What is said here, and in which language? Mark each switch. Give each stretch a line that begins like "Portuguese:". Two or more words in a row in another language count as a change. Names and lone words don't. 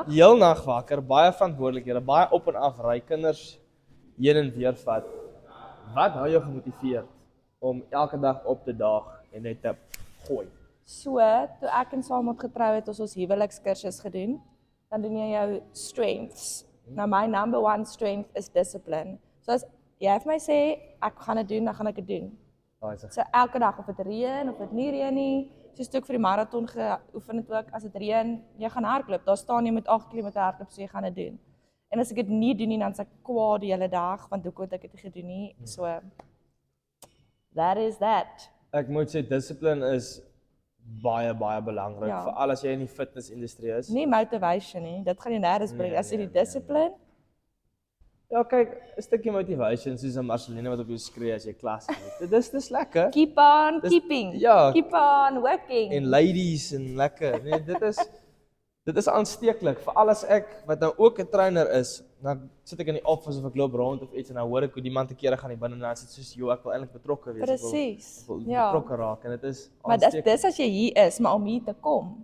Afrikaans: Heel nag wakker, baie verantwoordelikhede, baie op en af ry kinders heen en weer vat. Wat hou jou gemotiveerd om elke dag op te daag en net te gooi? So, toe ek en Samuel getrou het, ons huwelikskursus gedoen, dan doen jy jou strengths. Nou my
English: number one strength
Afrikaans: is discipline. So as jy vir my sê, ek gaan dit doen, dan gaan ek dit doen. So elke dag, of dit reën, of dit nie reën nie, soos toe ek vir die marathon geoefen het ook, as dit reën, jy gaan hardloop, daar staan jy met 8 km hardloop, so jy gaan dit doen. En as ek dit nie doen nie, dan is ek kwaad die hele dag, want hoekom het ek dit nie gedoen nie,
English: so, that is that.
Afrikaans: Ek moet sê, discipline is baie belangrik, Ja. veral as jy in die fitnessindustrie is. Nie motivation nie, dit gaan jy nêrens bring, as jy die discipline, Ja, kyk, 'n stukkie motivation, soos 'n Marceline wat op jou skree as jy klas het. Dit is lekker.
English: keep on
Afrikaans: Dis-
English: keeping,
Afrikaans: ja.
English: keep on working.
Afrikaans: En ladies en lekker. Nee, dit is aansteeklik. Veral as ek wat nou ook 'n trainer is, dan sit ek in die office of ek loop rond of iets en dan hoor ek hoe die man te kere gaan die binne en dan sê soos, "Jo, ek wil eintlik betrokke wees." Presies, Ek wil ja. betrokke raak en dit is Maar aansteeklik. dis as jy hier is, maar om hier te kom.